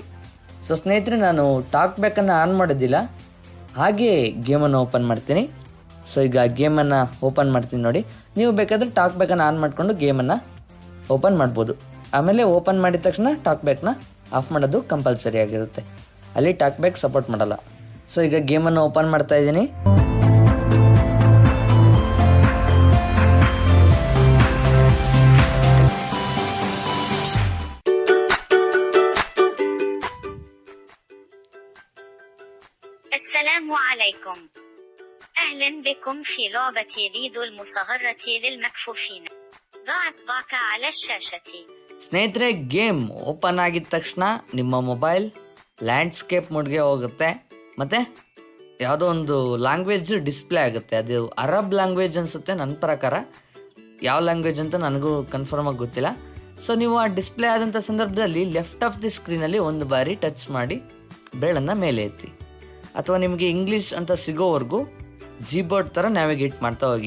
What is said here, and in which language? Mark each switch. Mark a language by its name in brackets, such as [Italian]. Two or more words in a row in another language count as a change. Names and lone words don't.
[Kannada] ಸೊ ಸ್ನೇಹಿತರೆ, ನಾನು ಟಾಕ್ ಬ್ಯಾಕನ್ನು ಆನ್ ಮಾಡೋದಿಲ್ಲ, ಹಾಗೇ ಗೇಮನ್ನು ಓಪನ್ ಮಾಡ್ತೀನಿ. ಸೊ ಈಗ ಗೇಮನ್ನು ಓಪನ್ ಮಾಡ್ತೀನಿ ನೋಡಿ. ನೀವು ಬೇಕಾದರೆ ಟಾಕ್ ಬ್ಯಾಕನ್ನು ಆನ್ ಮಾಡಿಕೊಂಡು ಗೇಮನ್ನು ಓಪನ್ ಮಾಡ್ಬೋದು. ಆಮೇಲೆ ಓಪನ್ ಮಾಡಿದ ತಕ್ಷಣ ಟಾಕ್ ಬ್ಯಾಕ್ನ ಆಫ್ ಮಾಡೋದು ಕಂಪಲ್ಸರಿ ಆಗಿರುತ್ತೆ. ಅಲ್ಲಿ ಟಾಕ್ ಬ್ಯಾಕ್ ಸಪೋರ್ಟ್ ಮಾಡಲ್ಲ. ಸೊ ಈಗ ಗೇಮನ್ನು ಓಪನ್ ಮಾಡ್ತಾ ಇದ್ದೀನಿ. [Arabic] السلام عليكم. أهلا بكم في لعبة ليدو المصغرة للمكفوفين. ضع إصبعك على الشاشة. [Kannada] ಸ್ನೇಹಿತರೆ, ಗೇಮ್ ಓಪನ್ ಆಗಿದ ತಕ್ಷಣ ನಿಮ್ಮ ಮೊಬೈಲ್ [English] landscape mode [Kannada] ಹೋಗುತ್ತೆ, ಮತ್ತು ಯಾವುದೋ ಒಂದು ಲ್ಯಾಂಗ್ವೇಜ್ ಡಿಸ್ಪ್ಲೇ ಆಗುತ್ತೆ. ಅದು [English] Arab language [Kannada] ಅನಿಸುತ್ತೆ ನನ್ನ ಪ್ರಕಾರ. ಯಾವ ಲ್ಯಾಂಗ್ವೇಜ್ ಅಂತ ನನಗೂ ಕನ್ಫರ್ಮಾಗಿ ಗೊತ್ತಿಲ್ಲ. ಸೊ ನೀವು ಆ ಡಿಸ್ಪ್ಲೇ ಆದಂಥ ಸಂದರ್ಭದಲ್ಲಿ [English] left of the screen [Kannada] ಒಂದು ಬಾರಿ ಟಚ್ ಮಾಡಿ ಬೆರಳನ್ನು ಮೇಲೆ ಎತ್ತಿ, ಅಥವಾ ನಿಮಗೆ ಇಂಗ್ಲೀಷ್ ಅಂತ ಸಿಗೋವರೆಗೂ ಜೀಬೋರ್ಡ್ ಥರ ನ್ಯಾವಿಗೇಟ್ ಮಾಡ್ತಾ ಹೋಗಿ.